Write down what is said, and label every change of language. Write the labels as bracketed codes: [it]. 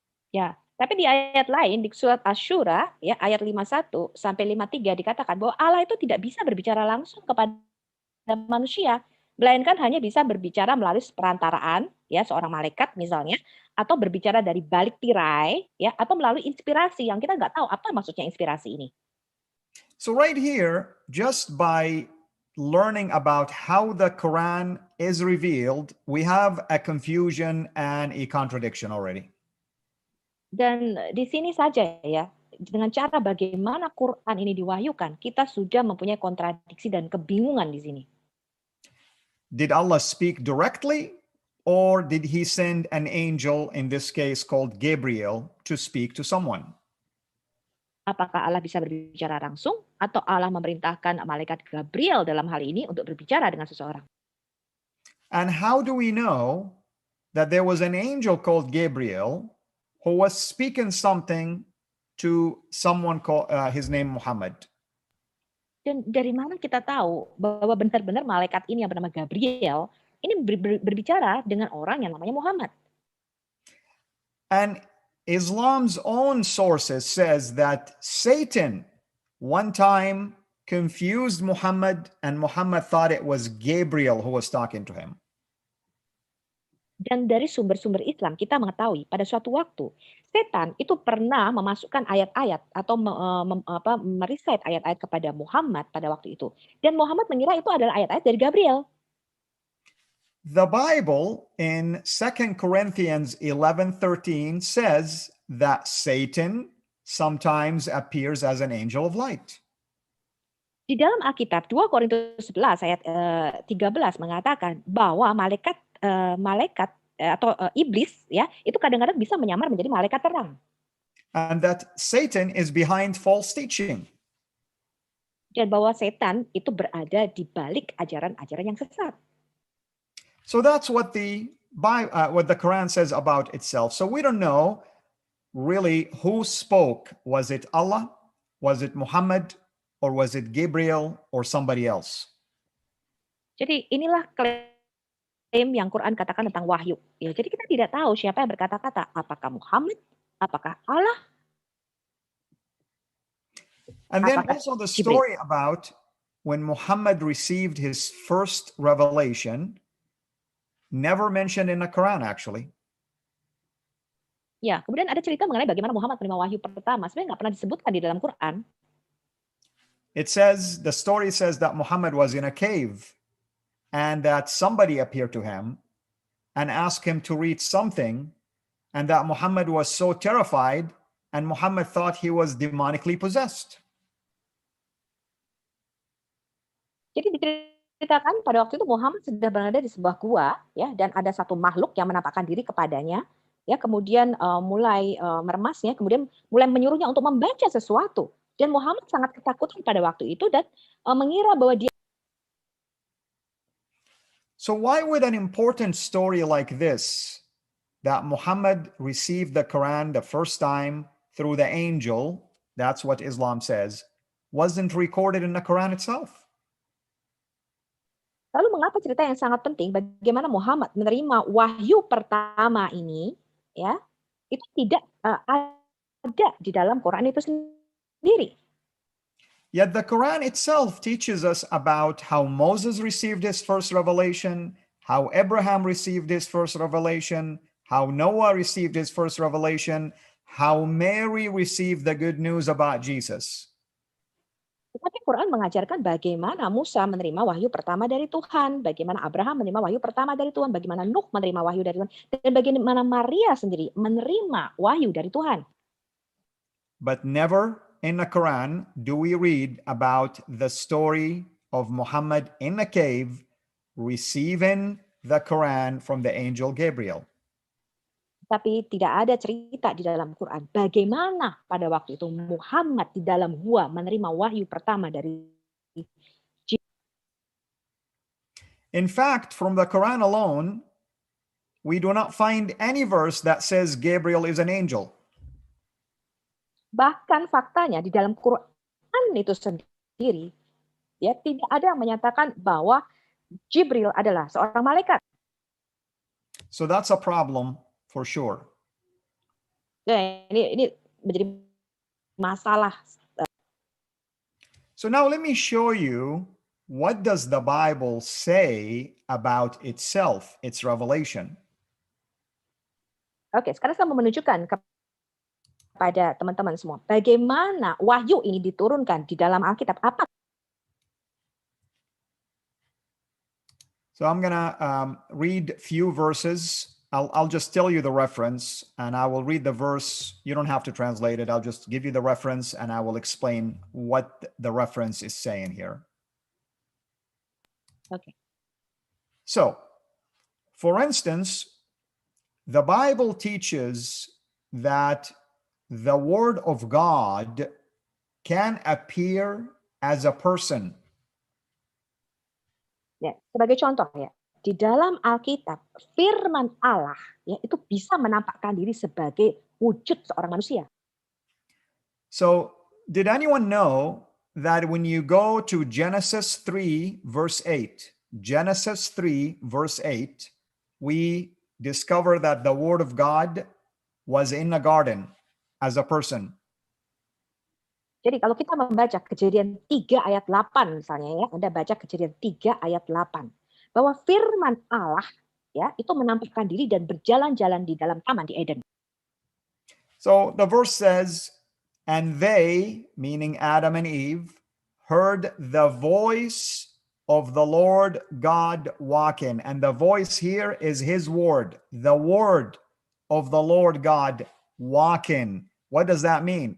[id] Ya, tapi di ayat lain di surat Asy-Syura ya ayat 51 sampai 53 dikatakan bahwa Allah itu tidak bisa berbicara langsung kepada manusia, melainkan hanya bisa berbicara melalui perantaraan ya seorang malaikat misalnya atau berbicara dari balik tirai ya atau melalui inspirasi yang kita nggak tahu apa maksudnya inspirasi ini. [en] So right here, just by learning about how the Quran is revealed, we have a confusion and a contradiction already. [id] Dan di sini saja ya, dengan cara bagaimana Quran ini diwahyukan, kita sudah mempunyai kontradiksi dan kebingungan di sini. [en] Did Allah speak directly, or did he send an angel, in this case called Gabriel, to speak to someone? [id] Apakah Allah bisa berbicara langsung atau Allah memerintahkan malaikat Gabriel dalam hal ini untuk berbicara dengan seseorang? [en] And how do we know that there was an angel called Gabriel who was speaking something to someone called his name Muhammad? [id] Dan dari mana kita tahu bahwa benar-benar malaikat ini yang bernama Gabriel ini berbicara dengan orang yang namanya Muhammad? [en] And Islam's own sources says that Satan one time confused Muhammad, and Muhammad thought it was Gabriel who was talking to him. [id] Dan dari sumber-sumber Islam kita mengetahui pada suatu waktu setan itu pernah memasukkan ayat-ayat atau merecite ayat-ayat kepada Muhammad pada waktu itu. Dan Muhammad mengira itu adalah ayat-ayat dari Gabriel. [en] The Bible in 2 Corinthians 11:13 says that Satan sometimes appears as an angel of light. [id] Di dalam Alkitab 2 Korintus 11 ayat 13 mengatakan bahwa malaikat atau iblis ya itu kadang-kadang bisa menyamar menjadi malaikat terang. [en] And that Satan is behind false teaching. [id] Dan bahwa setan itu berada di balik ajaran-ajaran yang sesat. [en] So that's what the Quran says about itself. So we don't know really who spoke. Was it Allah? Was it Muhammad? Or was it Gabriel or somebody else? [id] Jadi inilah klaim yang Quran katakan tentang wahyu. Ya, jadi kita tidak tahu siapa yang berkata-kata. Apakah Muhammad? Apakah Allah? [en] And then also the story about when Muhammad received his first revelation, never mentioned in the Quran actually. [id] Ya, kemudian ada cerita mengenai bagaimana Muhammad menerima wahyu pertama. Sebenarnya nggak pernah disebutkan di dalam Quran. [en] It says, the story says that Muhammad was in a cave and that somebody appeared to him and asked him to read something, and that Muhammad was so terrified and Muhammad thought he was demonically possessed. [id] Jadi diceritakan pada waktu itu Muhammad sedang berada di sebuah gua ya dan ada satu makhluk yang menampakkan diri kepadanya ya kemudian mulai meremasnya kemudian mulai menyuruhnya untuk membaca sesuatu. Dan Muhammad sangat ketakutan pada waktu itu dan mengira bahwa dia. [en] So why would an important story like this, that Muhammad received the Quran the first time through the angel, that's what Islam says, wasn't recorded in the Quran itself? [id] Lalu mengapa cerita yang sangat penting bagaimana Muhammad menerima wahyu pertama ini ya itu tidak ada di dalam Quran itu sendiri. [en] Yet the Quran itself teaches us about how Moses received his first revelation, how Abraham received his first revelation, how Noah received his first revelation, how Mary received the good news about Jesus. [id] Tetapi Quran mengajarkan bagaimana Musa menerima wahyu pertama dari Tuhan, bagaimana Abraham menerima wahyu pertama dari Tuhan, bagaimana Nuh menerima wahyu dari Tuhan, dan bagaimana Maria sendiri menerima wahyu dari Tuhan. [en] But never in the Quran do we read about the story of Muhammad in a cave receiving the Quran from the angel Gabriel. [id] Tapi tidak ada cerita di dalam Quran bagaimana pada waktu itu Muhammad di dalam gua menerima wahyu pertama dari. [en] In fact, from the Quran alone, we do not find any verse that says Gabriel is an angel. [id] Bahkan faktanya di dalam Quran itu sendiri, ya tidak ada yang menyatakan bahwa Jibril adalah seorang malaikat. [en] So that's a problem for sure. [id] Ya, ini menjadi masalah. [en] So now let me show you what does the Bible say about itself, its revelation. [id] Oke, sekarang saya mau menunjukkan kepada teman-teman semua bagaimana wahyu ini diturunkan di dalam Alkitab. Apa? [en] So I'm gonna read few verses. I'll just tell you the reference and I will read the verse. You don't have to translate it. I'll just give you the reference and I will explain what the reference is saying here. Okay. So, for instance, the Bible teaches that the Word of God can appear as a person. [id] Ya, sebagai contoh ya. Di dalam Alkitab, firman Allah ya itu bisa menampakkan diri sebagai wujud seorang manusia. [en] So, did anyone know that when you go to Genesis 3 verse 8, Genesis 3 verse 8, we discover that the Word of God was in a garden as a person. [id] Jadi kalau kita membaca Kejadian 3 ayat 8 misalnya ya, Anda baca Kejadian 3 ayat 8. Bahwa firman Allah ya itu menampakkan diri dan berjalan-jalan di dalam taman di Eden. [en] So the verse says, and they, meaning Adam and Eve, heard the voice of the Lord God walking. And the voice here is his word, the word of the Lord God walking. What does that mean?